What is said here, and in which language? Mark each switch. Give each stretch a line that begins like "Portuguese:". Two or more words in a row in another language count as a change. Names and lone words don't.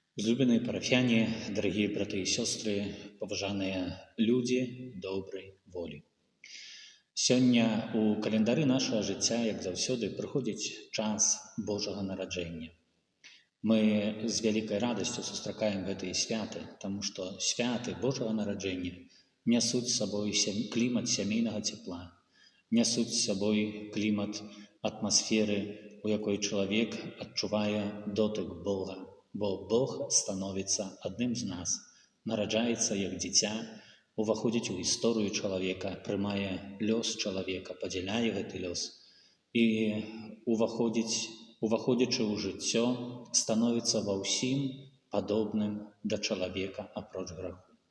Russian: Возлюбленные парафяне, дорогие браты и сестры, поважанные люди доброй волі.
Belarusian: Сёння у календары нашага жыцця, як заўсёды, прыходзіць час Божага нараджэння. Мы з вялікай радасцю сустракаем гэтыя святы, таму што святы Божага нараджэння нясуць з сабой клімат сямейнага цепла, нясуць з сабой клімат атмасферы, у якой чалавек адчувае дотык Бога, бо Бог становіцца адным з нас, нараджаецца як дзіця, уваходзіць у гісторыю чалавека, прымае лёс чалавека, падзяляе гэты лёс і уваходзячы ў жыццё, становіцца ва ўсім падобным да чалавека апроч граху.